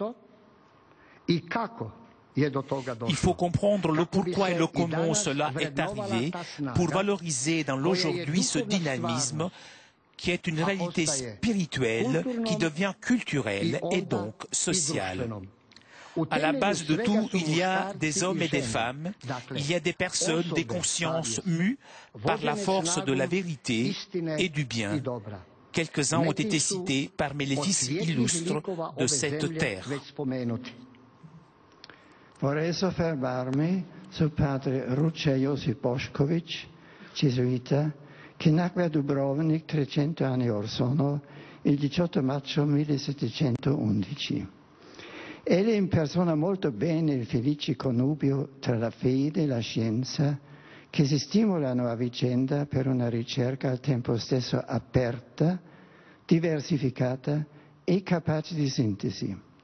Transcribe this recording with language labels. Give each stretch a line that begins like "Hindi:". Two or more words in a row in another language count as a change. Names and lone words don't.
French: Il faut comprendre le pourquoi et le comment cela est arrivé pour valoriser dans l'aujourd'hui ce dynamisme qui est une réalité spirituelle qui devient culturelle et donc sociale. À la base de tout, il y a des hommes et des femmes, il y a des personnes, des consciences mues par la force de la vérité et du bien. Quelques-uns ont été cités parmi les fils illustres de cette terre.
Italian: Vorrei soffermarmi su padre Ruča Josip Bošković, gesuita, che nacque a Dubrovnik 300 anni or sono, il 18 maggio 1711. Egli impersona molto bene il felice connubio tra la fede e la scienza, che si stimolano a vicenda per una ricerca al tempo stesso aperta, diversificata e capace di sintesi.